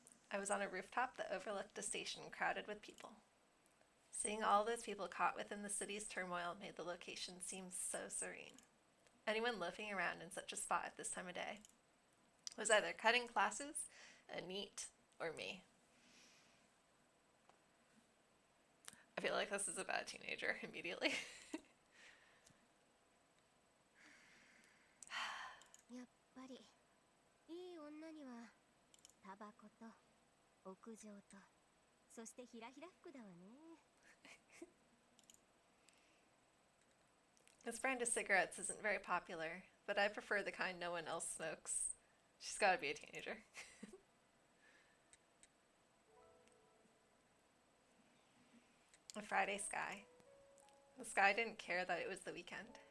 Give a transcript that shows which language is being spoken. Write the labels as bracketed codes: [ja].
[en] I was on a rooftop that overlooked a station crowded with people. Seeing all those people caught within the city's turmoil made the location seem so serene. Anyone loafing around in such a spot at this time of day was either cutting classes, a NEET, or me. I feel like this is about a teenager immediately. [ja] やっぱりいい女にはタバコと屋上とそしてひらひら服だわね。 [en] This brand of cigarettes isn't very popular, but I prefer the kind no one else smokes. She's gotta be a teenager. A Friday sky. The sky didn't care that it was the weekend.